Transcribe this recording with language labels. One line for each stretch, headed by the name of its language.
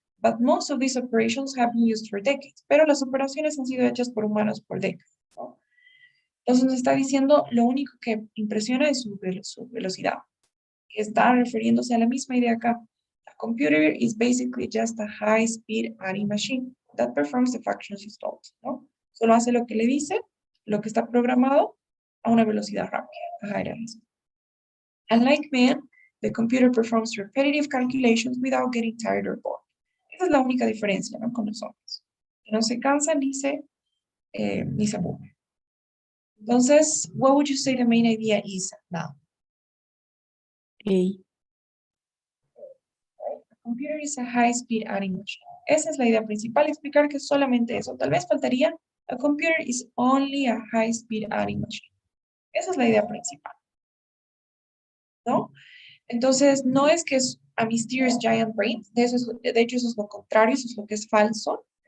English: But most of these operations have been used for decades.
Spanish: Pero las operaciones han sido hechas por humanos por décadas, ¿no? Entonces nos está diciendo, lo único que impresiona es su velocidad. Está refiriéndose a la misma idea acá.
English: A computer is basically just a high-speed adding machine that performs the functions it's told,
Spanish: ¿no? Solo hace lo que le dice, lo que está programado, a una velocidad rápida. Ajá, era eso. Unlike man, the computer performs repetitive calculations without getting tired or bored. Esa es la única diferencia, ¿no? Con los hombres. No se cansa ni se aburre. Entonces,
English: what would you say the main idea is now? Okay. A computer is a high-speed adding machine.
Spanish: Esa es la idea principal, explicar que solamente eso. Tal vez faltaría,
English: a computer is only a high-speed adding machine.
Spanish: Esa es la idea principal, ¿no? Entonces, no es que es
English: a mysterious giant brain,
Spanish: de hecho eso es lo contrario, eso es lo que es falso.